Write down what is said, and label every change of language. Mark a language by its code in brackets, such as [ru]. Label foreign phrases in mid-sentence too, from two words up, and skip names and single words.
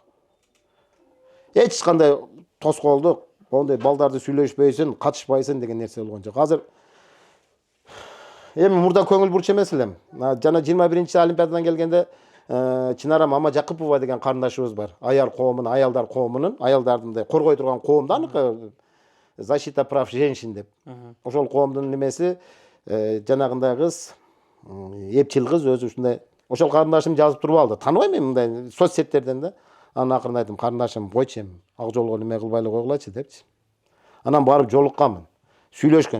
[ky] Эч кандай тоскоолдук, ондай балдарды сүйлөшпөйсүн, катышпайсың деген нерсе болгон жок. Азыр эми мурда көңүл бурчу эмес элем. Жана 21-чи Олимпиададан келгенде Чынара Мама Жакыпова деген карындашыбыз бар. Аял коомунун, аялдар коомунун, аялдарды мындай коргой турган коомду аныкы [ru] защита прав женщин [ky] деп. Ошол коомдун немеси жанагындай кыз, эпчил кыз өзү ушундай. Ошол карындашым жазып туруп алды. Тааныбайм мен мындай соцсеттерден да. Анан акырын айттым, карындашым койчу эми, ак жолго неме кылбай койгулачы депчи. Анан барып жолукканмын. Сүйлөшкөн.